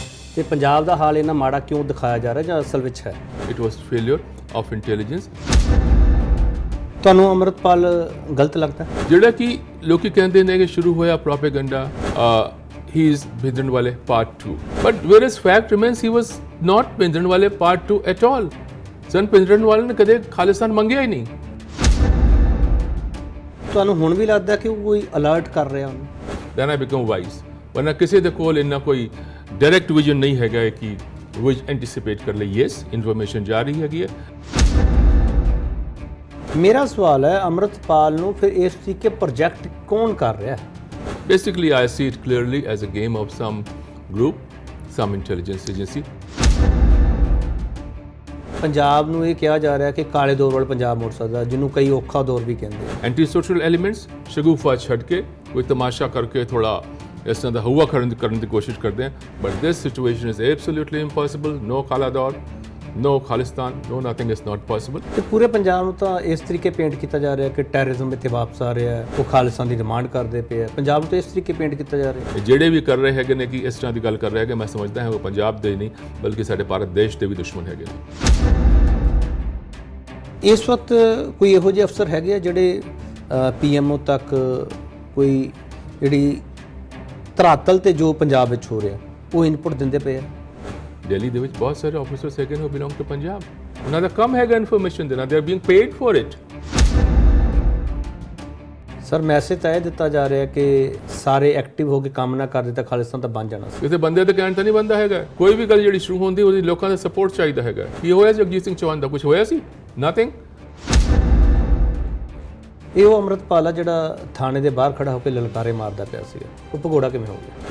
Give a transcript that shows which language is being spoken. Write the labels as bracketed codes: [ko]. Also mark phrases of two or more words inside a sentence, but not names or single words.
[pa] ਤੇ ਪੰਜਾਬ ਦਾ ਹਾਲ ਇਹਨਾਂ ਮਾੜਾ ਕਿਉਂ ਦਿਖਾਇਆ ਜਾ ਰਿਹਾ ਜਾਂ ਅਸਲ ਵਿੱਚ ਹੈ? [en] It was failure of intelligence. [pa] ਤੁਹਾਨੂੰ ਅੰਮ੍ਰਿਤਪਾਲ ਗਲਤ ਲੱਗਦਾ? ਜਿਹੜਾ ਕਿ ਲੋਕੀ ਕਹਿੰਦੇ ਨੇ ਕਿ ਸ਼ੁਰੂ ਹੋਇਆ ਪ੍ਰੋਪੇਗੈਂਡਾ [en] he is Bhindranwale part 2, but whereas fact remains he was not Bhindranwale part 2 at all. [pa] ਸਨ Bhindranwale ਨੇ ਕਦੇ ਖਾਲਿਸਤਾਨ ਮੰਗਿਆ ਹੀ ਨਹੀਂ। ਤੁਹਾਨੂੰ ਹੁਣ ਵੀ ਲੱਗਦਾ ਕਿ ਉਹ ਕੋਈ ਅਲਰਟ ਕਰ ਰਿਹਾ ਉਹਨੂੰ? [en] then I become wise. [pa] ਵਰਨਾ ਕਿਸੇ ਦੇ ਕੋਲ ਇੰਨਾ ਕੋਈ [en] direct vision [pa] ਨਹੀਂ ਹੈਗਾ ਕਿ ਉਹ ਐਂਟੀਸਿਪੇਟ ਕਰ ਲਈ [en] yes information [pa] ਜਾ ਰਹੀ ਹੈਗੀ ਹੈ। ਮੇਰਾ ਸਵਾਲ ਹੈ ਅੰਮ੍ਰਿਤਪਾਲ ਨੂੰ ਫਿਰ ਇਸ ਤਰੀਕੇ ਪ੍ਰੋਜੈਕਟ ਕੌਣ ਕਰ ਰਿਹਾ ਹੈ? [en] Basically, I see it clearly as a game of some group, some intelligence agency. [pa] ਪੰਜਾਬ ਨੂੰ ਇਹ ਕਿਹਾ ਜਾ ਰਿਹਾ ਕਿ ਕਾਲੇ ਦੌਰ ਵੱਲ ਪੰਜਾਬ ਮੁੜ ਸਕਦਾ, ਜਿਹਨੂੰ ਕਈ ਔਖਾ ਦੌਰ ਵੀ ਕਹਿੰਦੇ ਆ। [en] Anti-social elements, [pa] ਸ਼ਗੂਫਾ ਛੱਡ ਕੇ ਕੋਈ ਤਮਾਸ਼ਾ ਕਰਕੇ ਥੋੜਾ ਇਸ ਤਰ੍ਹਾਂ ਦਾ ਹਵਾ ਕਰਨ ਦੀ ਕੋਸ਼ਿਸ਼ ਕਰਦੇ ਹਨ। [en] But this situation is absolutely impossible. No [pa] ਕਾਲਾ ਦੌਰ, [en] no ਖਾਲਿਸਤਾਨ, no nothing is not possible. [pa] ਤੇ ਪੂਰੇ ਪੰਜਾਬ ਨੂੰ ਤਾਂ ਇਸ ਤਰੀਕੇ ਪੇਂਟ ਕੀਤਾ ਜਾ ਰਿਹਾ ਕਿ ਟੈਰਰਿਜ਼ਮ ਇੱਥੇ ਵਾਪਸ ਆ ਰਿਹਾ ਹੈ, ਉਹ ਖਾਲਿਸਤਾਨ ਦੀ ਡਿਮਾਂਡ ਕਰਦੇ ਪਏ ਆ। ਪੰਜਾਬ ਨੂੰ ਤਾਂ ਇਸ ਤਰੀਕੇ ਪੇਂਟ ਕੀਤਾ ਜਾ ਰਿਹਾ। ਜਿਹੜੇ ਵੀ ਕਰ ਰਹੇ ਹੈਗੇ ਨੇ ਕਿ ਇਸ ਤਰ੍ਹਾਂ ਦੀ ਗੱਲ ਕਰ ਰਹੇ ਹੈਗੇ, ਮੈਂ ਸਮਝਦਾ ਹਾਂ ਉਹ ਪੰਜਾਬ ਦੇ ਨਹੀਂ ਬਲਕਿ ਸਾਡੇ ਭਾਰਤ ਦੇਸ਼ ਦੇ ਵੀ ਦੁਸ਼ਮਣ ਹੈਗੇ ਨੇ। ਇਸ ਵਕਤ ਕੋਈ ਇਹੋ ਜਿਹੇ ਅਫਸਰ ਹੈਗੇ ਆ ਜਿਹੜੇ ਪੀਐਮਓ ਤੱਕ ਕੋਈ ਜਿਹੜੀ ਧਰਾਤਲ ਤੇ ਜੋ ਪੰਜਾਬ ਵਿੱਚ ਹੋ ਰਿਹਾ ਉਹ ਇਨਪੁਟ ਦਿੰਦੇ ਪਏ ਆ? ਦਿੱਲੀ ਦੇ ਵਿੱਚ ਬਹੁਤ ਸਾਰੇ ਆਫੀਸਰਸ ਹੈਗੇ ਨੇ [en] who belong to [pa] ਪੰਜਾਬ। ਉਹਨਾਂ ਦਾ ਕੰਮ ਹੈਗਾ ਇਨਫੋਰਮੇਸ਼ਨ ਦੇਣਾ। [en] they are being paid for it. [pa] ਸਰ ਮੈਸੇਜ ਤਾਂ ਇਹ ਦਿੱਤਾ ਜਾ ਰਿਹਾ ਕਿ ਸਾਰੇ ਐਕਟਿਵ ਹੋ ਕੇ ਕੰਮ ਨਾ ਕਰਦੇ ਤਾਂ ਖਾਲਿਸਤਾਨ ਤਾਂ ਬਣ ਜਾਣਾ ਸੀ। ਕਿਸੇ ਬੰਦੇ ਤੇ ਕਹਿਣ ਤਾਂ ਨਹੀਂ ਬੰਦਾ ਹੈਗਾ। ਕੋਈ ਵੀ ਗੱਲ ਜਿਹੜੀ ਸ਼ੁਰੂ ਹੁੰਦੀ ਉਹਦੀ ਲੋਕਾਂ ਦਾ ਸਪੋਰਟ ਚਾਹੀਦਾ ਹੈਗਾ। ਕੀ ਹੋਇਆ ਜਗਜੀਤ ਸਿੰਘ ਚੌਹਾਨ ਦਾ? ਕੁਝ ਹੋਇਆ ਸੀ? ਨਥਿੰਗ। ਇਹ ਉਹ ਅੰਮ੍ਰਿਤਪਾਲ ਆ ਜਿਹੜਾ ਥਾਣੇ ਦੇ ਬਾਹਰ ਖੜਾ ਹੋ ਕੇ ਲਲਕਾਰੇ ਮਾਰਦਾ ਪਿਆ ਸੀਗਾ, ਉਹ ਭਗੌੜਾ ਕਿਵੇਂ ਹੋ ਗਿਆ?